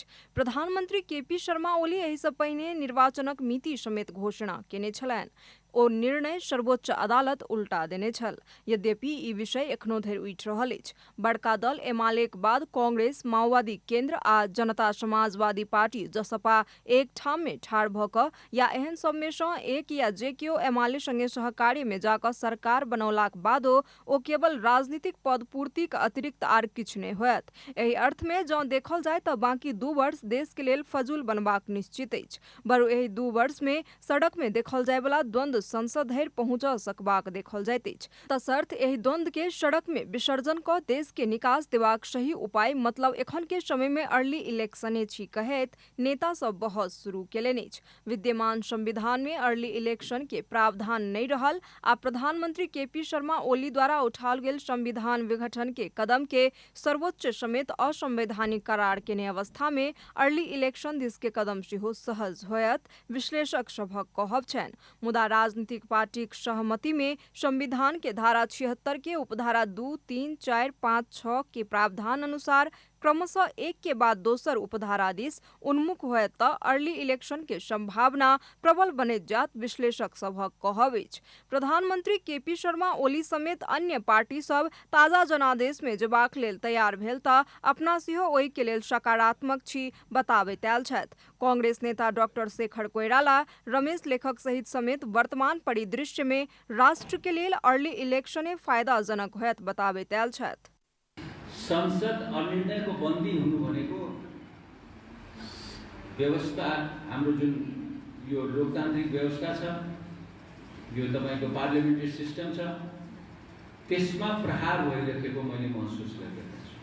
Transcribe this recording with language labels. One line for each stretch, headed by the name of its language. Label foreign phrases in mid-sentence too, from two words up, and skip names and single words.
Maithili: प्रधानमंत्री केपी शर्मा ओली एहि से पहिने निर्वाचनक मिति समेत घोषणा केने छलनि। ओ निर्णय सर्वोच्च अदालत उल्टा देने छल। यद्यपि ई विषय एखनो धरि उठि रहल अछि। बड़का दल एमालेक बाद कांग्रेस, माओवादी केन्द्र आ जनता समाजवादी पार्टी जसपा एक ठाम में ठाढ़ भऽ कऽ या एहन सबमे सँ एक या जे केओ एमाले संगे सहकार्य में जाकऽ सरकार बनौलाक बादो ओ केवल राजनीतिक पद पूर्तिक अतिरिक्त आर किछु नहि होयत। एहि अर्थ में जँ देखल जाय तऽ बाकी 2 वर्ष देश के लेल फजूल बनबाक निश्चित अछि। बरु एहि 2 वर्ष में सड़क में देखल जाय वाला द्वंद्व संसद धरि पहुंच सकबाक देखल जाइत अछि। तसर्थ एहि द्वंद्व के सड़क में विसर्जन कऽ देश के निकास देबाक सही उपाय मतलब एखन के समय में
English: early election
Maithili: छी कहैत नेता सब बहस शुरू केलनि अछि। विद्यमान संविधान में
English: early election
Maithili: के प्रावधान नहीं रहल आ प्रधानमंत्री केपी शर्मा ओली द्वारा उठाओल गेल संविधान विघटन के कदम के सर्वोच्च समेत असंवैधानिक करार केने अवस्था में
English: early election
Maithili: दिस के कदम सेहो सहज होयत विश्लेषक सभक कहब छनि। मुदा राजनीतिक पार्टीक सहमति में संविधान के धारा 76 के उपधारा 2, 3, 4, 5, 6 के प्रावधान अनुसार क्रमशः एक के बाद दोसर उपधारा दिस उन्मुख होयत तऽ
English: early election
Maithili: के संभावना प्रबल बनैत जात विश्लेषक सभक कहब अछि। प्रधानमंत्री केपी शर्मा ओली समेत अन्य पार्टी सब ताजा जनादेश में जेबाक लेल तैयार भेल तऽ अपना सेहो ओहि के लेल सकारात्मक छी बताबैत आयल छथि। कांग्रेस नेता डॉक्टर शेखर कोइराला, रमेश लेखक सहित समेत वर्तमान परिदृश्य में राष्ट्र के लेल
English: early election
Maithili: फायदाजनक होयत बताबैत आयल छथि।
Nepali: संसद अनिर्णयको बन्दी हुनु भनेको व्यवस्था हाम्रो जुन यो लोकतान्त्रिक व्यवस्था छ, यो तपाईको
English: parliamentary system
Nepali: छ, त्यसमा प्रहार भइरहेको मैले महसुस गरिरहेको छु।